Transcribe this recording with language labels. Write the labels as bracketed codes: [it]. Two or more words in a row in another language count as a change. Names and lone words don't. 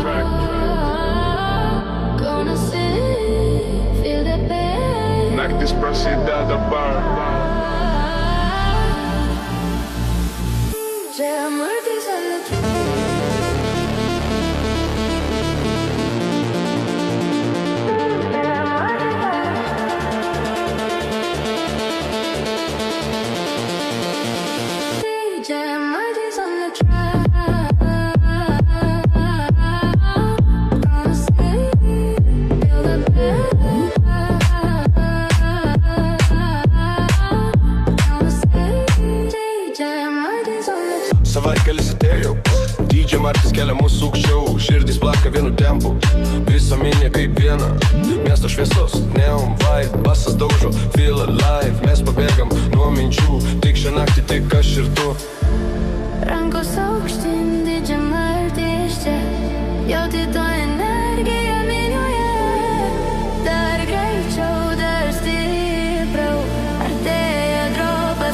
[en] Gonna sit, feel the pain. [lt] Naktis prasideda dabar. [en] Jam Murphy's on the track. Jam Murphy's on the track. [lt] Savaitgalis atėjo, DJ Martis kelia mūsų aukščiau. Širdis plaka vienu tempu, visa minė kaip viena. Miesto šviesos, [en] neon vibe, [lt] basas daužo, [en] feel alive. [lt] Mes pabėgam nuo minčių, tik šią naktį tik aš ir tu. Rankos aukštyn, DJ Martis čia, jauti to energiją minioje. Dar greičiau, dar stipriau, artėja dropas.